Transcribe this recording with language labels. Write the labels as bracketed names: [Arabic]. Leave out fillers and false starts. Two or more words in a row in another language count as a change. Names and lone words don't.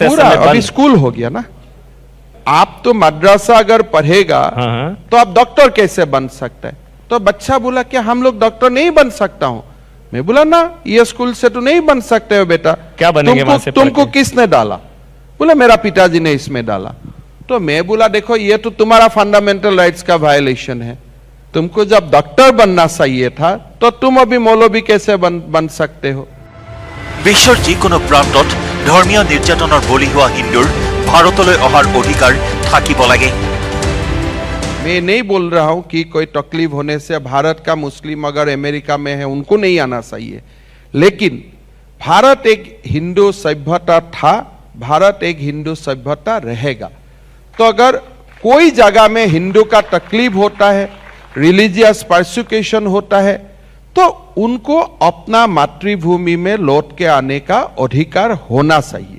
[Hindi] अभी स्कूल हो गया ना आप तो मदरसा अगर पढ़ेगा तो आप डॉक्टर कैसे बन सकते हैं तो बच्चा बोला कि हम लोग डॉक्टर नहीं बन सकता हूं मैं बोला ना ये स्कूल से तो नहीं बन सकते हो बेटा क्या बनेंगे वहां से तुमको किसने डाला बोला मेरा पिताजी ने इसमें डाला तो मैं बोला देखो ये तो तुम्हारा [English] fundamental rights [Hindi] का वायलेशन है तुमको जब डॉक्टर बनना चाहिए था तो तुम अभी मौलवी कैसे बन सकते हो [Assamese] বিশ্বৰ যিকোনো প্ৰান্তত ধৰ্মীয় নিৰ্যাতনৰ বলি হোৱা হিন্দুৰ ভাৰতলৈ অহাৰ অধিকাৰ থাকিব লাগে [Hindi] मैं नहीं बोल रहा हूं कि कोई तकलीफ होने से भारत का मुस्लिम अगर अमेरिका में है उनको नहीं आना चाहिए लेकिन भारत एक हिंदू सभ्यता था भारत एक हिंदू सभ्यता रहेगा तो अगर कोई जगह में हिंदू का तकलीफ होता है [English] religious persecution [Hindi] होता है तो उनको अपना मातृभूमि में लौट के आने का अधिकार होना चाहिए